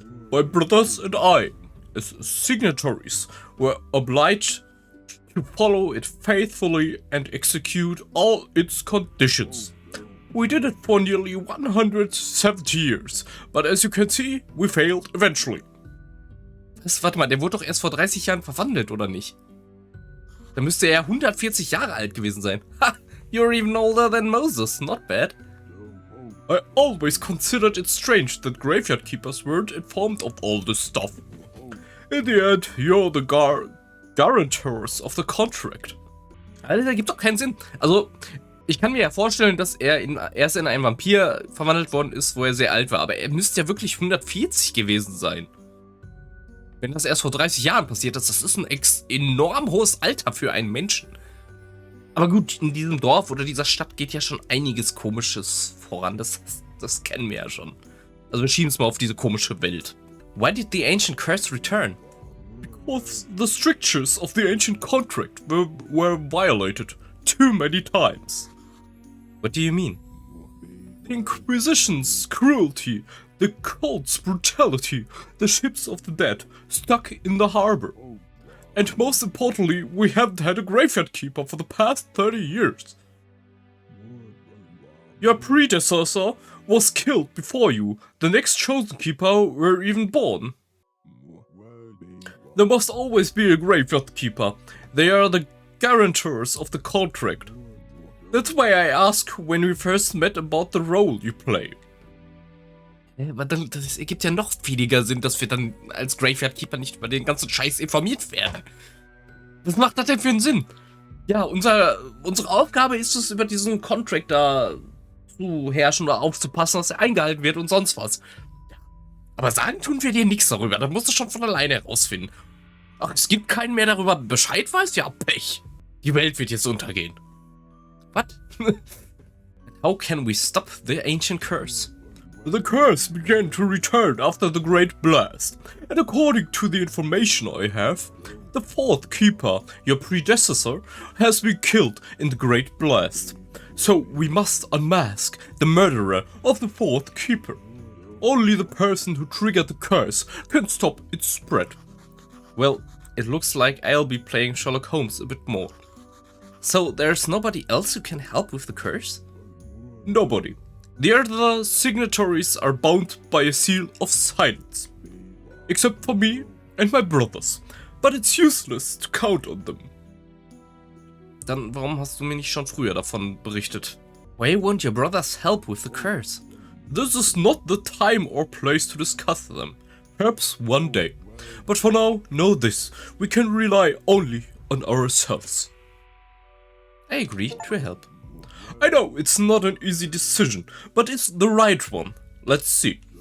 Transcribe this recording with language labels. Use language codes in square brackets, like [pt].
[en] My brothers and I, as signatories, were obliged to follow it faithfully and execute all its conditions. We did it for nearly 170 years, but as you can see, we failed eventually. [de] Warte mal, der wurde doch erst vor 30 Jahren verwandelt, oder nicht? Da müsste er 140 Jahre alt gewesen sein. Ha! [en] You're even older than Moses, not bad. I always considered it strange that graveyard keepers weren't informed of all this stuff. In the end, you're the guarantors of the contract. [de] Alter, das gibt doch keinen Sinn. Also, ich kann mir ja vorstellen, dass er erst in einen Vampir verwandelt worden ist, wo er sehr alt war. Aber er müsste ja wirklich 140 gewesen sein. Wenn das erst vor 30 Jahren passiert ist, das ist ein enorm hohes Alter für einen Menschen. Aber gut, in diesem Dorf oder dieser Stadt geht ja schon einiges Komisches voran. Das kennen wir ja schon. Also wir schieben es mal auf diese komische Welt. [en] Why did the ancient curse return? Because the strictures of the ancient contract were violated too many times. What do you mean? The Inquisition's cruelty, the cult's brutality, the ships of the dead stuck in the harbor. And most importantly, we haven't had a graveyard keeper for the past 30 years. Your predecessor was killed before you. The next chosen keeper were even born. There must always be a graveyard keeper. They are the guarantors of the contract. That's why I asked when we first met about the role you play. [de] Aber dann, das ergibt ja noch weniger Sinn, dass wir dann als Graveyard Keeper nicht über den ganzen Scheiß informiert werden. Was macht das denn für einen Sinn? Ja, unsere Aufgabe ist es, über diesen Contract da zu herrschen oder aufzupassen, dass er eingehalten wird und sonst was. Aber sagen tun wir dir nichts darüber, das musst du schon von alleine herausfinden. Ach, es gibt keinen mehr darüber Bescheid weiß? Ja, Pech. Die Welt wird jetzt untergehen. [en] What? How can we stop the ancient curse? The curse began to return after the Great Blast, and according to the information I have, the fourth keeper, your predecessor, has been killed in the Great Blast. So we must unmask the murderer of the fourth keeper. Only the person who triggered the curse can stop its spread. Well, it looks like I'll be playing Sherlock Holmes a bit more. So there's nobody else who can help with the curse? Nobody. The other signatories are bound by a seal of silence. Except for me and my brothers. But it's useless to count on them. [de] Dann warum hast du mir nicht schon früher davon berichtet? [en] Why won't your brothers help with the curse? This is not the time or place to discuss them. Perhaps one day. But for now, know this. We can rely only on ourselves. I agree to help. I know it's not an easy decision, but it's the right one. Let's see.